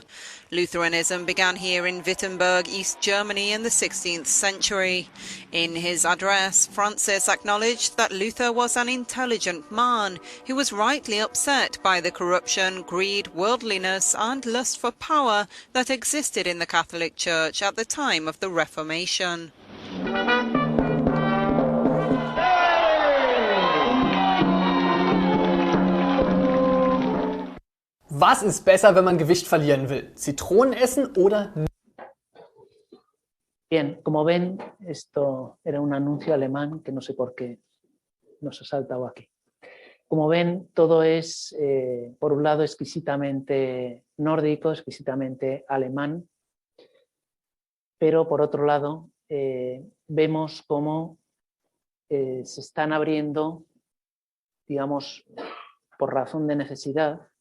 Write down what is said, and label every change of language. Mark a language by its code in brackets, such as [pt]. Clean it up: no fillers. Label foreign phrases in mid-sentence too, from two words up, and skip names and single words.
[en] Lutheranism began here in Wittenberg, East Germany in the 16th century. In his address, Francis acknowledged that Luther was an intelligent man who was rightly upset by the corruption, greed, worldliness and lust for power that existed in the Catholic Church at the time of the Reformation. [de] Was ist besser, wenn man Gewicht verlieren will? Zitronen essen oder... [es] Bien, como ven, esto era un anuncio alemán que no sé por qué nos ha saltado aquí. Como ven, todo es, por un lado, exquisitamente nórdico, exquisitamente alemán, pero por otro lado, vemos cómo se están abriendo, digamos, por razón de necesidad,